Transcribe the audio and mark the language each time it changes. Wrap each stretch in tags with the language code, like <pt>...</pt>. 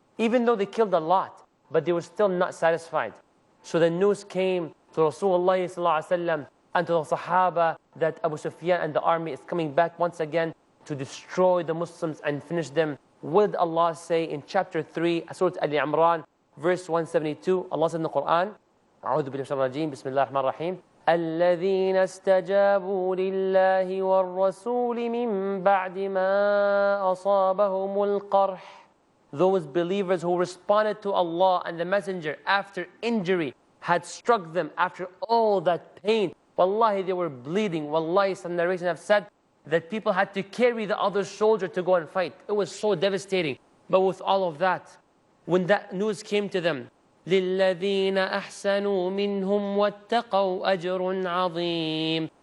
<en>Even though they killed a lot, but they were still not satisfied. So the news came to Rasulullah ﷺ and to the Sahaba that Abu Sufyan and the army is coming back once again to destroy the Muslims and finish them. What did Allah say in chapter 3, Surah Al-Imran, verse 172? Allah said in the Quran,</en> <ar>أعوذ بالله من الشيطان الرجيم بسم الله الرحمن الرحيم الذين استجابوا لله والرسول من بعد ما أصابهم القرح.</ar> <en>Those believers who responded to Allah and the Messenger after injury had struck them, after all that pain. Wallahi, they were bleeding. Wallahi, some narrations have said that people had to carry the other soldier to go and fight. It was so devastating. But with all of that, when that news came to them,</en> <ar>لِلَّذِينَ أَحْسَنُوا مِنْهُمْ وَاتَّقَوْا أَجْرٌ عَظِيمٌ.</ar>